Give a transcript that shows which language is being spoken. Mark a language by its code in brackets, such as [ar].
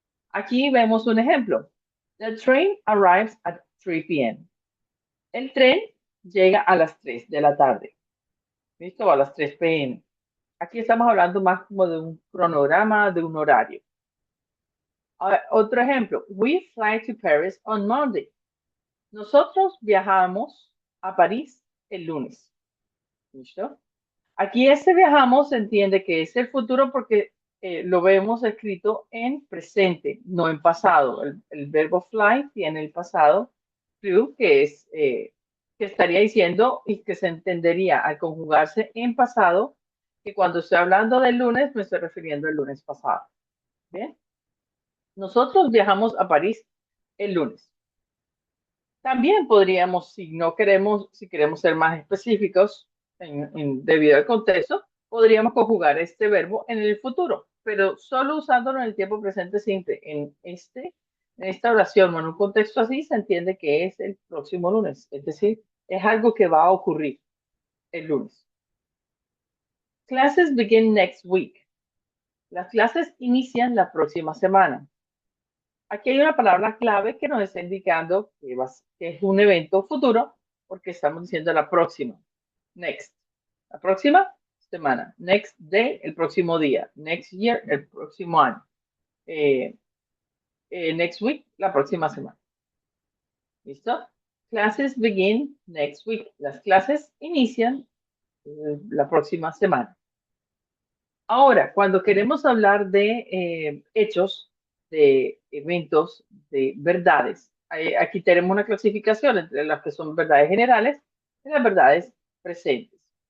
[es] Aquí vemos un ejemplo. [en] The train arrives at 3 p.m. [es] El tren llega a las 3 de la tarde. ¿Listo? A las 3 p.m. Aquí estamos hablando más como de un cronograma, de un horario. Otro ejemplo. [en] We fly to Paris on Monday. [es] Nosotros viajamos a París el lunes. ¿Listo? Aquí este viajamos se entiende que es el futuro porque lo vemos escrito en presente, no en pasado. El verbo fly tiene el pasado, flew, que estaría diciendo y que se entendería al conjugarse en pasado, que cuando estoy hablando del lunes me estoy refiriendo al lunes pasado. ¿Bien? Nosotros viajamos a París el lunes. También podríamos, si queremos ser más específicos debido al contexto, podríamos conjugar este verbo en el futuro, pero solo usándolo en el tiempo presente simple. En esta oración o en un contexto así se entiende que es el próximo lunes, es decir, es algo que va a ocurrir el lunes. [en] Classes begin next week. [es] Las clases inician la próxima semana. Aquí hay una palabra clave que nos está indicando que es un evento futuro porque estamos diciendo la próxima. Next. La próxima semana. [en] Next day, [es] el próximo día. [en] Next year, [es] el próximo año. [en] Next week, [es] la próxima semana. ¿Listo? [en] Classes begin next week. [es] Las clases inician la próxima semana. Ahora, cuando queremos hablar de hechos, de eventos, de verdades, aquí tenemos una clasificación entre las que son verdades generales y las verdades presentes.